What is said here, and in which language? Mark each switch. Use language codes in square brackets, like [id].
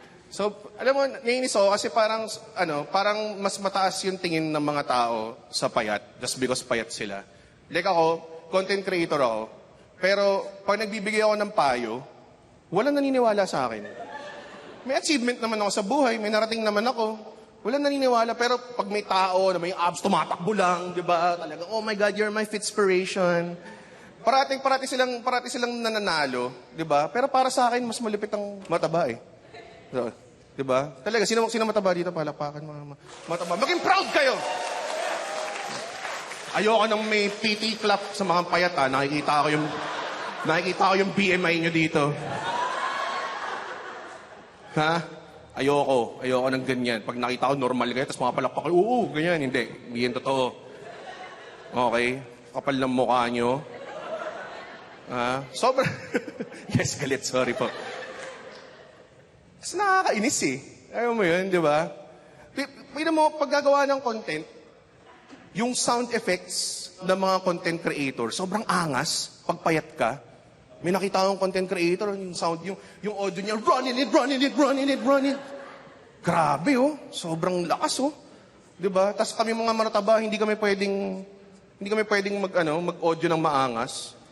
[tl] So, alam mo, naiinis ako kasi parang mas mataas yung tingin ng mga tao sa payat [en] just because [tl] payat sila. Like ako, content creator ako. Pero pag nagbibigay ako ng payo, walang naniniwala sa akin. May achievement naman ako sa buhay, may narating naman ako. Walang naniniwala, pero pag may tao na may abs, tumatakbo lang, di ba? [en] Talagang, oh my God, you're my fitspiration. [tl] Parati silang nananalo, di ba? Pero para sa akin, mas malupit ang mataba eh. So, di ba? Talaga, sino mataba dito? Palakpakan mga mataba. Maging proud kayo! Ayoko nang may PT clap sa mga payat, ha? Nakikita ko yung BMI nyo dito. Ha? Ayoko ng ganyan. Pag nakita ko normal kayo, tapos mga palakpak kayo, oo, ganyan. Hindi yan totoo. Okay? Kapal ng mukha nyo. Ha? Sobrang... Yes, galit. Sorry po. Kasi nakakainis eh. Ayaw mo yun, di ba? Pwede mo, pag gagawa ng content, yung sound effects ng mga content creator, sobrang angas pag payat ka. May nakita akong content creator, yung sound, yung audio niya, running it. Grabe, oh. Sobrang lakas, oh. Diba? Tapos kami mga marataba, hindi kami pwedeng mag-audio ng maangas.